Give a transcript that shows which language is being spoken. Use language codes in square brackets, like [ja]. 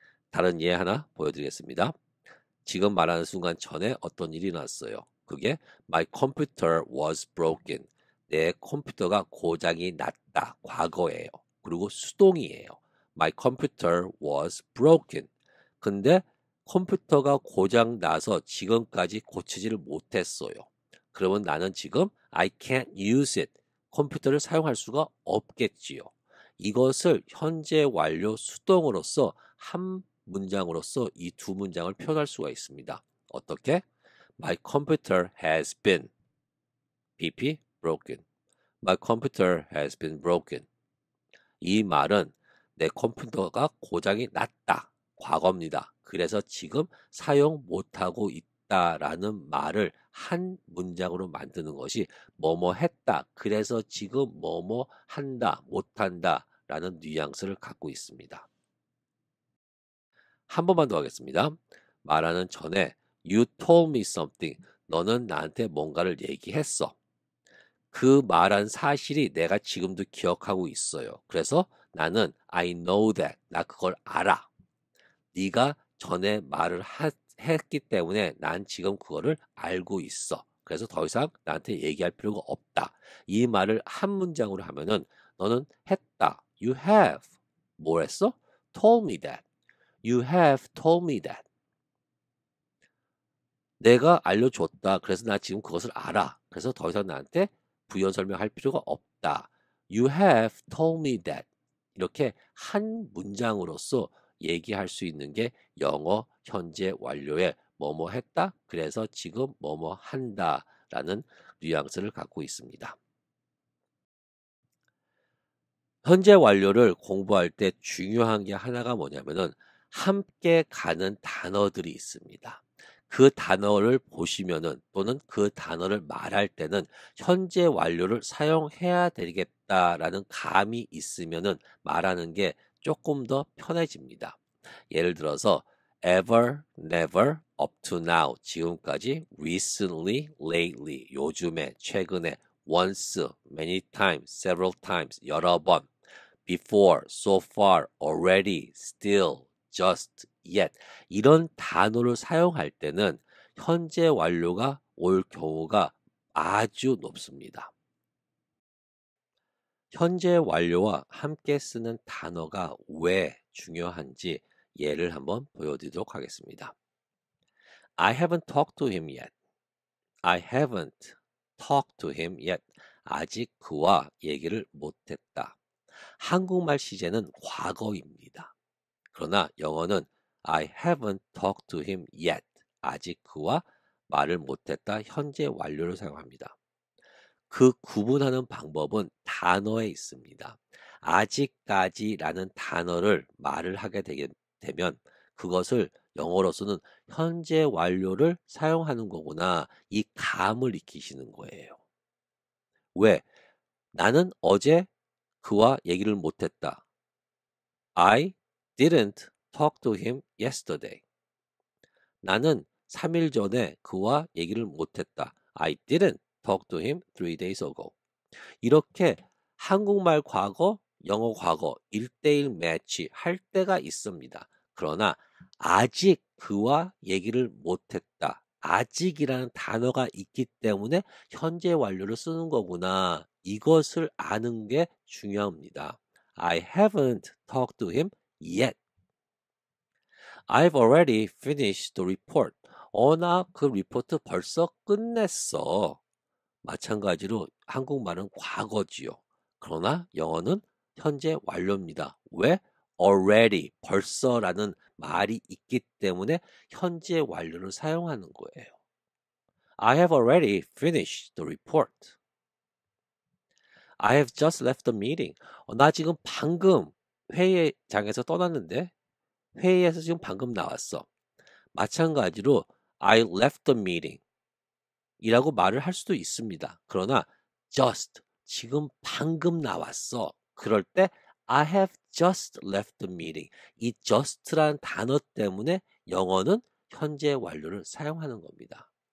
[ko] 다른 예 하나 보여드리겠습니다. 지금 말하는 순간 전에 어떤 일이 났어요. 그게 [en] My computer was broken. [ko] 내 컴퓨터가 고장이 났다. 과거예요. 그리고 수동이에요. [en] My computer was broken. [ko] 근데 컴퓨터가 고장 나서 지금까지 고치지를 못했어요. 그러면 나는 지금 [en] I can't use it. [ko] 컴퓨터를 사용할 수가 없겠지요. 이것을 현재 완료 수동으로서 한 문장으로서 이 두 문장을 표현할 수가 있습니다. 어떻게? [en] My computer has been BP broken. My computer has been broken. [ko] 이 말은 내 컴퓨터가 고장이 났다. 과거입니다. 그래서 지금 사용 못하고 있다라는 말을 한 문장으로 만드는 것이 뭐뭐 했다. 그래서 지금 뭐뭐 한다, 못한다 라는 뉘앙스를 갖고 있습니다. 한 번만 더 하겠습니다. 말하는 전에 [en] You told me something. [ko] 너는 나한테 뭔가를 얘기했어. 그 말한 사실이 내가 지금도 기억하고 있어요. 그래서 나는 [en] I know that. [ko] 나 그걸 알아. 네가 전에 말을 했기 때문에 난 지금 그거를 알고 있어. 그래서 더 이상 나한테 얘기할 필요가 없다. 이 말을 한 문장으로 하면은 너는 했다. [en] You have. [ko] 뭘 했어? [en] Told me that. You have told me that. [ko] 내가 알려줬다. 그래서 나 지금 그것을 알아. 그래서 더 이상 나한테 부연 설명할 필요가 없다. [en] You have told me that. [ko] 이렇게 한 문장으로서 얘기할 수 있는 게 영어 현재 완료의 뭐뭐 했다. 그래서 지금 뭐뭐 한다. 라는 뉘앙스를 갖고 있습니다. 현재 완료를 공부할 때 중요한 게 하나가 뭐냐면은 함께 가는 단어들이 있습니다. 그 단어를 보시면은 또는 그 단어를 말할 때는 현재 완료를 사용해야 되겠다라는 감이 있으면은 말하는 게 조금 더 편해집니다. 예를 들어서 ever, never, up to now, 지금까지, recently, lately, 요즘에, 최근에, once, many times, several times, 여러 번, before, so far, already, still, just, yet 이런 단어를 사용할 때는 현재 완료가 올 경우가 아주 높습니다. 현재 완료와 함께 쓰는 단어가 왜 중요한지 예를 한번 보여드리도록 하겠습니다. [en] I haven't talked to him yet. I haven't talked to him yet. [ko] 아직 그와 얘기를 못했다. 한국말 시제는 과거입니다. 그러나 영어는 [en] I haven't talked to him yet. [ko] 아직 그와 말을 못했다. 현재 완료를 사용합니다. 그 구분하는 방법은 단어에 있습니다. 아직까지라는 단어를 말을 하게 되면 그것을 영어로서는 현재 완료를 사용하는 거구나. 이 감을 익히시는 거예요. 왜? 나는 어제 그와 얘기를 못했다. [en] I didn't talk to him yesterday. [ko] 나는 3일 전에 그와 얘기를 못했다. [en] I didn't talk to him 3 days ago. [ko] 이렇게 한국말 과거, 영어 과거 1대1 매치 할 때가 있습니다. 그러나 아직 그와 얘기를 못했다. 아직이라는 단어가 있기 때문에 현재 완료를 쓰는 거구나. 이것을 아는 게 중요합니다. [en] I haven't talked to him yet. I've already finished the report. [ko] 나 그 리포트 벌써 끝냈어. 마찬가지로 한국말은 과거지요. 그러나 영어는 현재 완료입니다. 왜? already, 벌써라는 말이 있기 때문에 현재 완료를 사용하는 거예요. [en] I have already finished the report. I have just left the meeting. [ko] 나 지금 방금 회의장에서 떠났는데 회의에서 지금 방금 나왔어. 마찬가지로 [en] I left the meeting [ko] 이라고 말을 할 수도 있습니다. 그러나 just 지금 방금 나왔어. 그럴 때 [en] I have just left the meeting. [ko] 이 just라는 단어 때문에 영어는 현재 완료를 사용하는 겁니다.